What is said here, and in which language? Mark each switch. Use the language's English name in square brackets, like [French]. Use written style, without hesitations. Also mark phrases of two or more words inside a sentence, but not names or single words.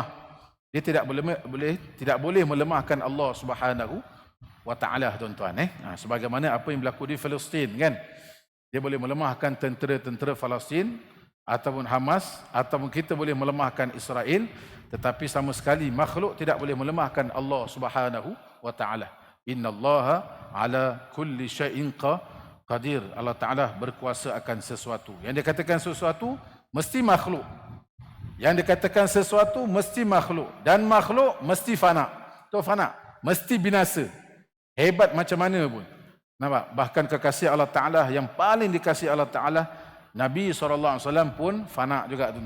[Malay] Dia tidak boleh melemahkan [Arabic] الله سبحانه وتعالى [Malay] tuan-tuan. Sebagaimana apa yang berlaku di Palestin kan. Dia boleh melemahkan tentera-tentera Palestin ataupun Hamas, ataupun kita boleh melemahkan Israel, tetapi sama sekali makhluk tidak boleh melemahkan [Arabic] الله سبحانه وتعالى. إن الله على كل شيء قدير. الله تعالى [Malay] berkuasa akan sesuatu. Yang dikatakan sesuatu mesti makhluk. Yang dikatakan sesuatu mesti makhluk. Dan makhluk mesti fana. Tu fana. Mesti binasa. Hebat macam mana pun. Nampak? Bahkan kekasih [Arabic] الله تعالى [Malay] yang paling dikasihi [Arabic] الله تعالى, [Malay] Nabi SAW pun fana juga tuan-tuan.